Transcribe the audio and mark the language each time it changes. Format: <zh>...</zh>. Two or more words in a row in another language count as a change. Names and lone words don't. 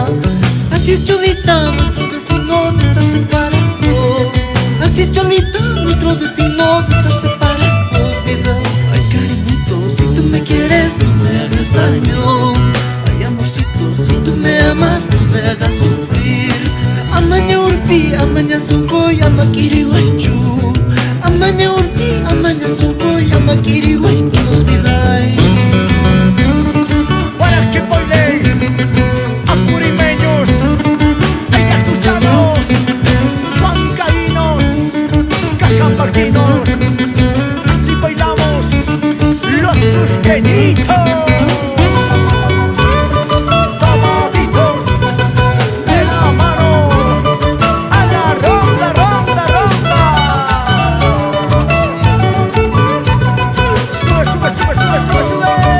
<es>Así es, Cholita, nuestro destino de estar separados. Así es, Cholita, nuestro destino de estar separados, vida. Ay, cariñito, si tú me quieres, no me hagas daño. Ay, amorcito, si tú me amas, no me hagas sufrir.</es> <qu>Amaña urpi, amaña sunkoy, amakiri waichu. Amaña urpi, amaña sunkoy, amakiri waichu,</qu> <es>vida. Para que baile, apurimeños, ayacuchanos, huancaínos, cajamarquinos, así bailamos los cusqueñitos. Tomaditos de la mano, a la ronda, ronda, ronda. Sube, sube, sube, sube, sube, sube.</es>